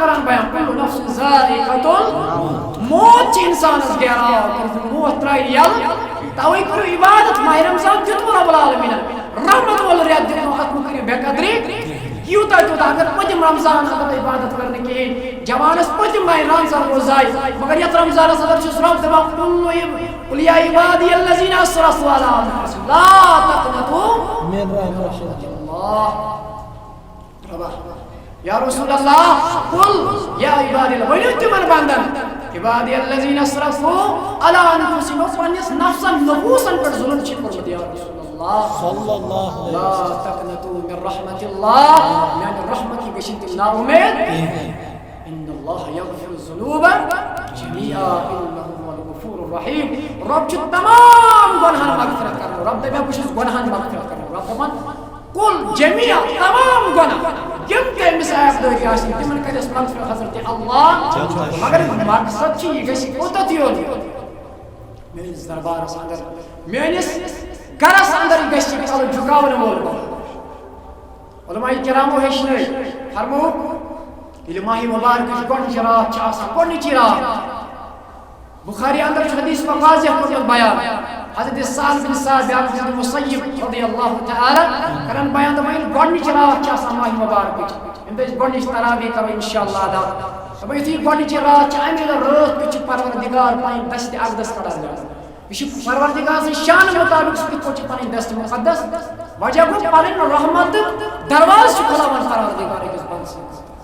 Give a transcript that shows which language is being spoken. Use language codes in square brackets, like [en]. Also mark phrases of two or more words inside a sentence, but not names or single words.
[ks] کران بیان [ar] کُلُّ نفسٍ ذائقۃ موت [ks] چھِ انسانس گیراو موت ترٛایہِ یلہٕ توے کٔرِو عبادت ماہ رمضان دیُتمو رۄب العالمیٖنن رحمت وول رٮ۪تھ دیُتمو اتھ مہٕ کٔرِو بے قدری یوٗتاہ تیوٗتاہ اگر پٔتِم رمضان اگر عبادت کرنہٕ کِہیٖنۍ جوانس پٔتِم ماہ رمضان روز ضایع مگر یتھ رمضانس اندر چھُس رۄب دپان [ar] قُل یا عبادی الذین اسرفوا علی انفسہم لا تقنطوا من رحمت اللہ یا رسول اللہ قل یا عبادی [ks] ؤنِو تِمن بندن [ar] عبادی الذین اسرفوا علی انفسہم [ks] پننِس نفسن نفوٗسن پٮ۪ٹھ ظُلم چھِ کوٚرمُت [ar] یا رسول اللہ صلی اللہ لا تقنطوا من رحمت اللہ [ks] میانہِ رحمتہِ گٔژھِنۍ تِم نا اُمید [ar] ان اللہ یغفر الذنوب جمیعا انہ هو الغفور الرحیم [ks] رب چھُ تمام گۄنہن مغفرت کران رب دپان بہٕ چھُس گۄنہن مغفرت کران رب دپان [ar] کُل جمیعا [ks] تمام گۄناہ یِم تہِ أمِس عیبدٲری آسن تِمن کرٮ۪س مغفرت حضرت اللہ مگر مقصد چھُ یہِ گژھِ کوٚتتھ یوت میٲنِس دربارس اندر میٲنِس گرس اندر گژھِ کلہٕ جُکاون وول علماء کرامو ہیٚچھنٲے فرمووُکھ ییٚلہِ ماہِ مُبارکٕچ گۄڈنِچ رات چھِ آسان گۄڈنِچی رات بخاری اندر چھُ حدیث پاک واضح کوٚرمُت بیان حضرت سعد بن سعد بیاکھ حضرت مُسیب [ar] رضی اللہ تعالی [ks] کران بیان دپان ییٚلہِ گۄڈنِچ رات چھِ آسان ماہِ مُبارکٕچ ییٚمہِ دۄہ أسۍ گۄڈنِچ تراویح کرو انشاءاللہ ادا دپان یُتھُے گۄڈنِچ رات چھِ اَمہِ دۄہ رٲتھ کیُتھ چھُ پروردگار پنٕنۍ دستِ اقدس کڑان یہِ چھُ پروردگار سٕنٛدِ شانہٕ مُطابق سُہ کِتھ پٲٹھۍ چھُ پنٕنۍ دستِ مُقدس وجہ گوٚو پنٕنۍ رحمتُک دروازٕ چھُ کھُلاوان پروردگار أکِس بنٛدٕ سٕنٛدِس